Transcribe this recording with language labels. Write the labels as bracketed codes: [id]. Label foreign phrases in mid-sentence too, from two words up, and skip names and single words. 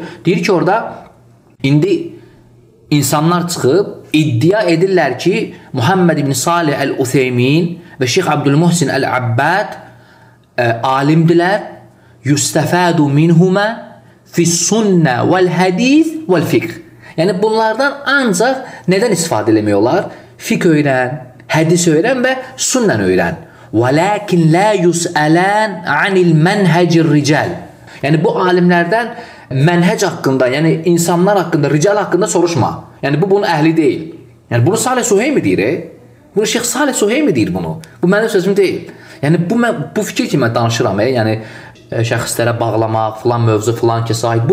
[az] Deyir ki, orada indi insanlar çıxıb iddia edirlər ki, Muhammed ibn Salih Əl-Utheymin və Şeyx Abdülmuhsin Əl-Abbad alimdilər. [ar] يستفاد منهما في السنة والحديث والفقه. [az] Yəni, bunlardan ancaq nədən istifadə eləmək olar? Fiqh öyrən, hədis öyrən və sünnən öyrən. [ar] وَلَكِنْ لَا يُسْأَلَانْ عَنِ الْمَنْهَجِ الرِّجَالِ. [az] Yəni, bu alimlərdən mənhəc haqqında, yəni insanlar haqqında, rical haqqında soruşma. Yəni, bu bunun əhli deyil. Yəni, bunu Salih Suheymi deyir. Bunu Şeyx Salih Suheymi deyir bunu. Bu mənim sözüm deyil. Yəni, bu fikir ki, mən danışıram, yəni şəxslərə bağlamaq, filan mövzu, filan kəsə aid.